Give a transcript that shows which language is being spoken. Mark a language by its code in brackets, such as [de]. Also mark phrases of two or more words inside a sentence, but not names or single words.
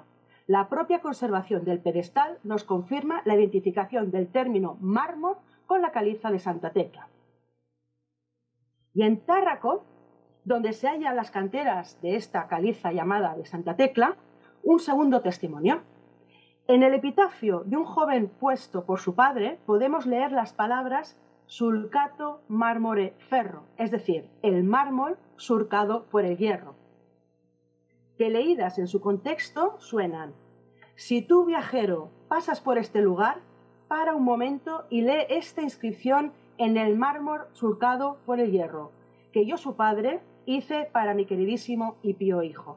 [es] La propia conservación del pedestal nos confirma la identificación del término mármol con la caliza de Santa Tecla. Y en Tárraco, donde se hallan las canteras de esta caliza llamada de Santa Tecla, un segundo testimonio. En el epitafio de un joven puesto por su padre podemos leer las palabras [la] sulcato marmore ferro, [es] es decir, el mármol surcado por el hierro, que leídas en su contexto suenan: si tú, viajero, pasas por este lugar, para un momento y lee esta inscripción en el mármol surcado por el hierro, que yo, su padre, hice para mi queridísimo y pío hijo.